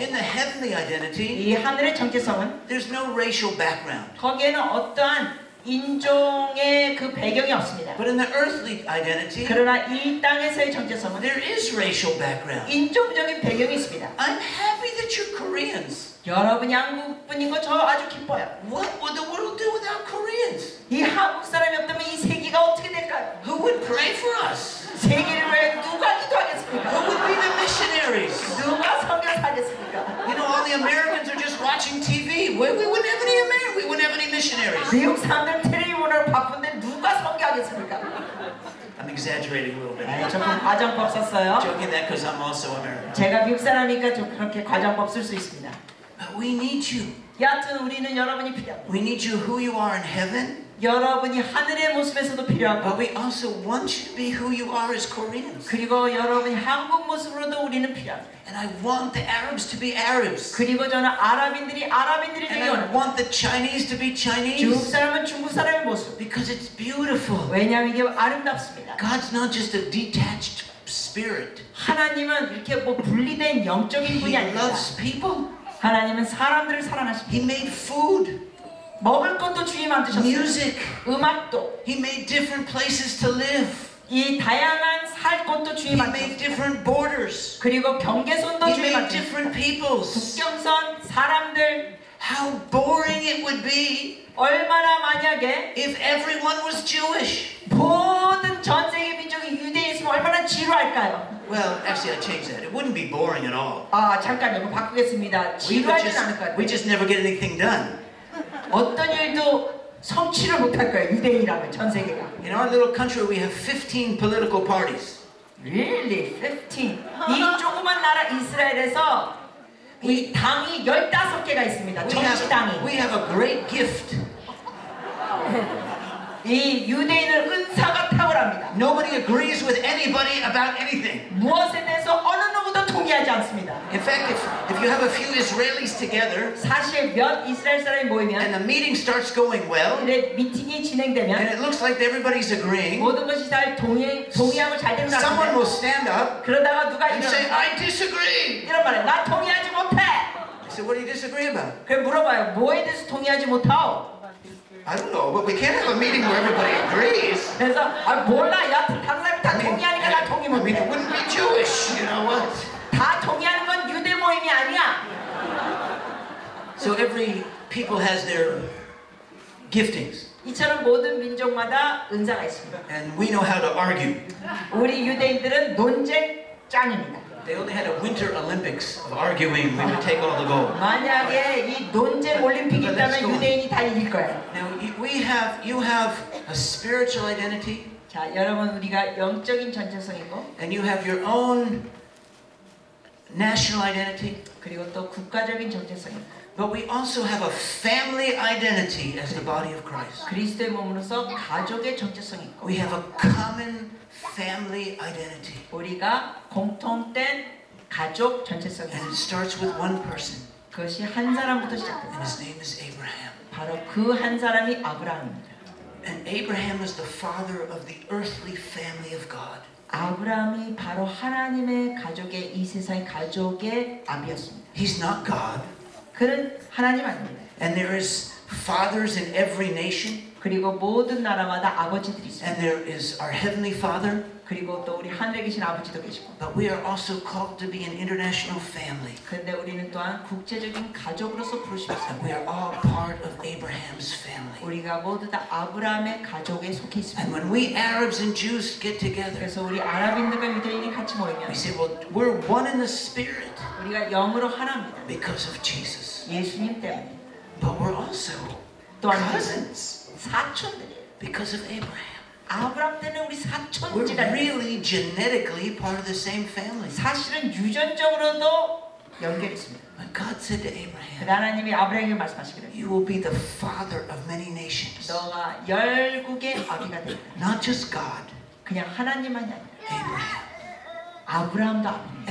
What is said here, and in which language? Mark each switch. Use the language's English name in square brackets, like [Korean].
[English] In the heavenly identity, [Korean] 이 하늘의 정체성은 [English] there's no racial background. [Korean] 거기에는 어떠한 인종의 그 배경이 없습니다. [English] But in the earthly identity, [Korean] 그러나 이 땅에서의 정체성은 [English] there is racial background. [Korean] 인종적인 배경이 있습니다. [English] I'm happy that you're Koreans. [Korean] 여러분이 한국 분인 거 저 아주 기뻐요. [English] What would the world do without Koreans? [Korean] 이 한국 사람이 없다면 이 세계가 어떻게 될까요? [English] Who would pray for us? [Korean] 세계를 위해 누가 기도하겠습니까? [English] Who would be the missionaries? [Korean] 누가 선교사하겠습니까? [English] You know, all the Americans are just watching TV. We wouldn't have any Americans. We wouldn't have any missionaries. [Korean] 미국 사람들 텔레비전 보느라 바쁜데 누가 선교하겠습니까? [English] I'm exaggerating a little bit. [Korean] 네, 조금 과정법 썼어요. [English] Joking that because I'm also American. [Korean] 제가 미국 사람이니까 좀 그렇게 과정법 쓸 수 있습니다. [English] But we need you. [Korean] 여하튼 우리는 여러분이 필요합니다. [English] We need you who you are in heaven. [Korean] 여러분이 하늘의 모습에서도 필요하고 [English] But we also want you to be who you are as Koreans. [Korean] 그리고 여러분이 한국 모습으로도 우리는 필요합니다. [English] And I want the Arabs to be Arabs. [Korean] 그리고 저는 아랍인들이 [English] And [Korean] 되기 [English] I [Korean] 원합니다. [English] want the Chinese to be [Korean] 중국 [English] Chinese. [Korean] 사람은 중국 사람의 모습. [English] Because it's beautiful. [Korean] 왜냐하면 이게 아름답습니다. [English] God's not just a detached spirit. [Korean] 하나님은 이렇게 뭐 분리된 영적인 분이 [English] He [Korean] 아닙니다. [English] loves people. [Korean] 하나님은 사람들을 사랑하십니다. [English] He made food, [Korean] 먹을 것도 주님 만드셨어요. [English] music. [Korean] 음악도 [English] He made different places to live. [Korean] 이 다양한 살 곳도 주님 [English] He made [Korean] 만드셨어요. [English] different borders. [Korean] 그리고 경계선도 [English] He [Korean] 주님 [English] made [Korean] 만드셨어요. [English] different peoples. [Korean] 국경선 사람들 [English] How boring it would be [Korean] 얼마나 만약에 [English] if everyone was Jewish. [Korean] 모든 전 세계 민족이 유대인이었으면 얼마나 지루할까요? [English] Well, actually, I changed that. It wouldn't be boring at all. [Korean] 아 잠깐 이거 바꾸겠습니다. 지루하진 않을 것 [English] we [Korean] 같아요. [English] just never get anything done. [Korean] 어떤 일도 성취를 못할 거예요. 유대인이라면 전 세계가. [English] In our little country, we have 15 political parties. Really? 15. [Korean] 이 조그만 나라 이스라엘에서 이 당이 15개가 있습니다. 정치당이. [English] We have a great gift. [Korean] 이 유대인은 은사가 탁월합니다. [English] Nobody agrees with anybody about anything. [Korean] 무엇에 대해서 어느 누구도 동의하지 않습니다. [English] In fact, if you have a few Israelis together [Korean] 사실 몇 이스라엘 사람이 모이면 [English] and the meeting starts going well, [Korean] 근데 미팅이 [English] and [Korean] 진행되면 [English] it looks like everybody's agreeing, [Korean] 모든 것이 잘 동의하고 잘 되는 것 [English] someone will [Korean] 같은데 [English] stand up [Korean] 그러다가 누가 [English] and say, [Korean] 이런 [English] I disagree. [Korean] 말해 나 동의하지 못해. [English] I said, what do you disagree about? [Korean] 그래 물어봐요. 뭐에 대해서 동의하지 못하오? [English] I don't know, but we can't have a meeting where everybody agrees. [Korean] 그래서 몰라. 여하튼 다른 사람이 다 동의하니까 나 동의 [English] I mean, it [Korean] 못해. [English] wouldn't be Jewish, you know what? [Korean] 다 동의하는 건 유대 모임이 아니야. [English] So every people has their giftings, [Korean] 이처럼 모든 민족마다 은사가 있습니다. [English] and we know how to argue. [Korean] 우리 유대인들은 논쟁 짱입니다. [English] They only had a Winter Olympics of arguing. We would take all the gold. [Korean] 만약에 이 논쟁 올림픽이 있다면 유대인이 다 이길 거예요. [English] Now you have a spiritual identity, [Korean] 자, 여러분 우리가 영적인 전체성이고 [English] and you have your own national identity. [Korean] 그리고 또 국가적인 정체성이고 [English] But we also have a family identity as the body of Christ. [Korean] 그리스도의 몸으로서 가족의 정체성이 있고 [English] We have a common family identity, [Korean] 우리가 공통된 가족 전체성이 [English] and it [Korean] 있습니다. [English] starts with one person, [Korean] 그것이 한 사람부터 [English] and [Korean] 시작됩니다. [English] his name is Abraham. [Korean] 바로 그 한 사람이 아브라함입니다. [English] And Abraham is the father of the earthly family of God. [Korean] 아브라함이 바로 하나님의 가족의 이 세상의 가족의 아비였습니다. [English] He's not God, [Korean] 그는 하나님 아닙니다. [English] and there is fathers in every nation, [Korean] 그리고 모든 나라마다 아버지들이 있습니다. [English] and there is our heavenly Father. [Korean] 그리고 또 우리 하늘에 계신 아버지도 계시고 [English] But we are also called to be an international family. [Korean] 그런데 우리는 또한 국제적인 가족으로서 부르십니다. [English] And we are all part of Abraham's family. [Korean] 우리가 모두 다 아브라함의 가족에 속해 [English] And [Korean] 있습니다. [English] when we Arabs and Jews get together, [Korean] 그래서 우리 아랍인들과 유대인이 같이 모이면 [English] we say, well, we're one in the spirit [Korean] 우리가 영으로 하나입니다. [English] because of Jesus. [Korean] 예수님 때문에. [English] But we're also [Korean] 또한 [English] cousins [Korean] 사촌들이에요. [English] because of Abraham. [Korean] 아브라함 때는 우리 [English] We're [Korean] 사촌지라. [English] really genetically part of the same family. [Korean] 사실은 유전적으로도 연결이 있습니다. [English] But God said to Abraham, [Korean] 하나님이 아브라함에게 말씀하시기를 [English] you will be the father of many nations. [Korean] 너가 열국의 아비가 되리라. [English] Not just God, [Korean] 그냥 하나님만이 아니라 [English] Abraham. [Korean] 아브라함도 아비입니다.